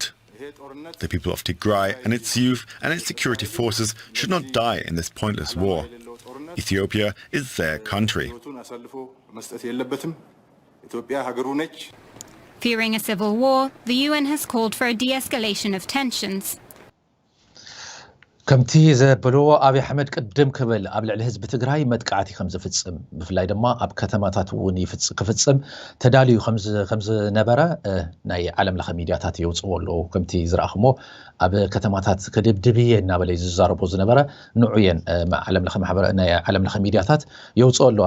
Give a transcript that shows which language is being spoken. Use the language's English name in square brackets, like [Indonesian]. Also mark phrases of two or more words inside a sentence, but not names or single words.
[English] The people of Tigray and its youth and its security forces should not die in this pointless war. Ethiopia is their country. Fearing a civil war, the UN has called for a de-escalation of tensions. [Tigrinya] ከምቲ ዘበልዎ አብይ አሕመድ ቅድም ክብል ኣብ ልዕሊ ህዝቢ ትግራይ መጥቃዕቲ ከም ዝፍጽም ብፍላይ ድማ ኣብ ከተማታት እውን ክፍጽም ተዳልዩ ከም ዝነበረ ናይ ዓለም ለኸ ሚድያታት የውፅዎ ኣለዉ ከምቲ ዝረኣኽሞ ኣብ ከተማታት ከድብድብየ እናበለ ዝዛረቦ ዝነበረ ንዑየን ዓለም ለኸ ማሕበረ ናይ ዓለም ለኸ ሚድያታት የውፅዎ ኣለዋ